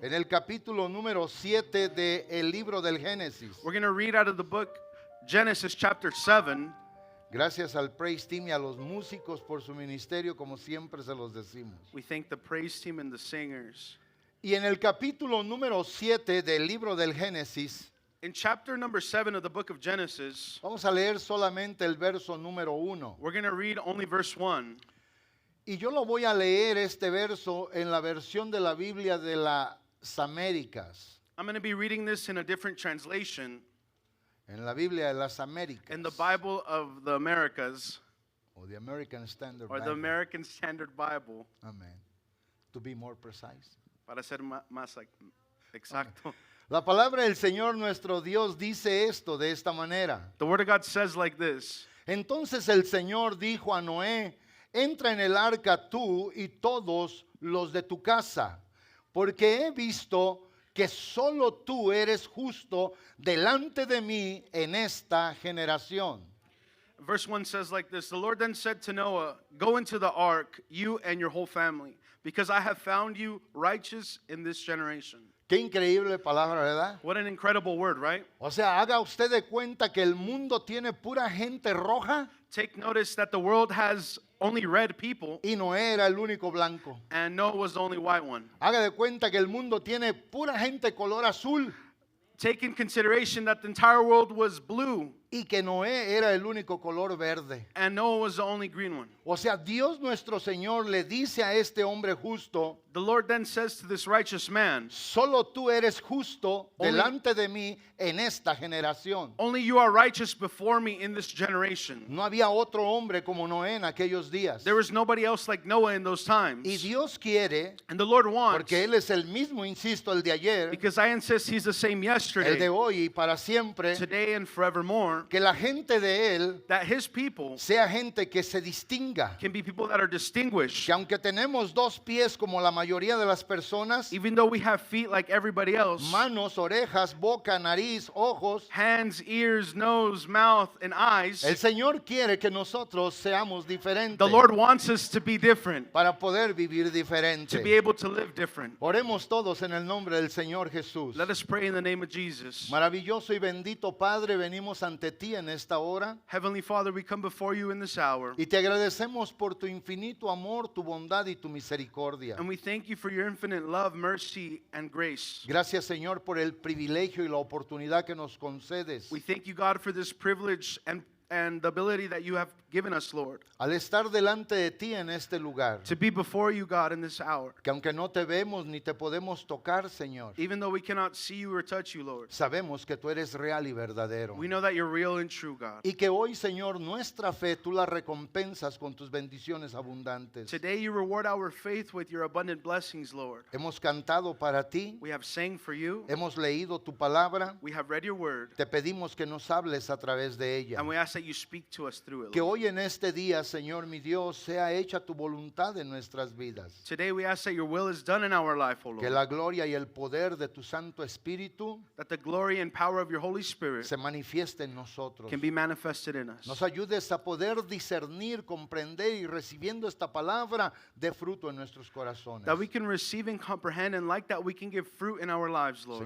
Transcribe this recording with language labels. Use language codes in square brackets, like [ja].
[es] en el capítulo número 7 del libro del Génesis. [en] We're going to read out of the book Genesis chapter 7. [es] Gracias al Praise Team y a los músicos por su ministerio, como siempre se los decimos. [en] We thank the praise team and the singers. [es] Y en el capítulo número 7 del libro del Génesis, [en] In chapter number 7 of the book of Genesis, [es] vamos a leer solamente el verso número 1. [en] we're going to read only verse 1. [es] Y yo lo voy a leer este verso en la versión de la Biblia de las Américas. [en] I'm going to be reading this in a different translation, [es] En la Biblia de las Américas. [en] in the Bible of the Americas, O the American Standard or the Bible. American Standard Bible, Amén. To be more precise. [es] para ser más exacto. La palabra del Señor nuestro Dios dice esto de esta manera. [en] The Word of God says like this. [es] Entonces el Señor dijo a Noé, entra en el arca tú y todos los de tu casa, porque he visto que solo tú eres justo delante de mí en esta generación. [en] Verse 1 says like this. The Lord then said to Noah, go into the ark, you and your whole family, because I have found you righteous in this generation. [es] Qué increíble palabra, ¿verdad? [en] What an incredible word, right? [es] O sea, haga usted de cuenta que el mundo tiene pura gente roja [en] Take notice that the world has only red people, [es] y Noé era el único blanco. [en] and Noah was the only white one. [es] Haga de cuenta que el mundo tiene pura gente color azul [en] Take in consideration that the entire world was blue, [es] y que Noé era el único color verde. [en] and Noah was the only green one. [es] O sea, Dios nuestro Señor le dice a este hombre justo, [en] The Lord then says to this righteous man, [es] solo tú eres justo [en] Only- [es] delante de mí en esta generación. [en] only you are righteous before me in this generation. [es] No había otro hombre como Noé en aquellos días. [en] There was nobody else like Noah in those times. [es] Y Dios quiere, [en] And the Lord wants, [es] porque Él es el mismo, insisto, el de ayer, [en] because I insist He's the same [es] el de [en] yesterday, [es] hoy y para siempre, [en] today, and forevermore, [es] que la gente de Él [en] that His people [es] sea gente que se distinga. [en] can be people that are distinguished. [es] Que aunque tenemos dos pies como la mayoría de las personas, [en] Even though we have feet like everybody else, [es] manos, orejas, boca, nariz, ojos, [en] hands, ears, nose, mouth, and eyes, [es] el Señor quiere que nosotros seamos diferentes [en] the Lord wants us to be different, [es] para poder vivir [en] to be [es] diferente. [en] able to live different. [es] Oremos todos en el nombre del Señor Jesús. [en] Let us pray in the name of Jesus. [es] Maravilloso y bendito Padre, venimos ante ti en esta hora [en] Heavenly Father, we come before you in this hour, [es] y te agradecemos por tu infinito amor, tu bondad y tu misericordia. [en] and we thank you for your infinite love, mercy, and grace. [es] Gracias, Señor, por el privilegio y la oportunidad que nos concedes [en] We thank you, God, for this privilege and the ability that you have given us, Lord, [es] al estar delante de ti en este lugar. [en] to be before you, God, in this hour. [es] Que aunque no te vemos ni te podemos tocar, Señor, [en] Even though we cannot see you or touch you, Lord, [es] sabemos que tú eres real y verdadero. [en] we know that you're real and true, God. [es] Y que hoy, Señor, nuestra fe tú la recompensas con tus bendiciones abundantes. [en] Today you reward our faith with your abundant blessings, Lord. [es] Hemos cantado para ti, [en] We have sang for you. [es] hemos leído tu palabra, [en] We have read your word. [es] te pedimos que nos hables a través de ella. [en] And we ask that you speak to us through it, [es] Que [en] Lord. [es] hoy en este día, Señor mi Dios, sea hecha tu voluntad en nuestras vidas. [en] Today we ask that your will is done in our life, O [es] Que [en] Lord. [es] la gloria y el poder de tu Santo Espíritu [en] That the glory and power of your Holy Spirit [es] se manifieste en nosotros. [en] can be manifested in us. [es] Nos ayudes a poder discernir, comprender y recibiendo esta palabra de fruto en nuestros corazones. [en] That we can receive and comprehend, and like that we can give fruit in our lives, Lord.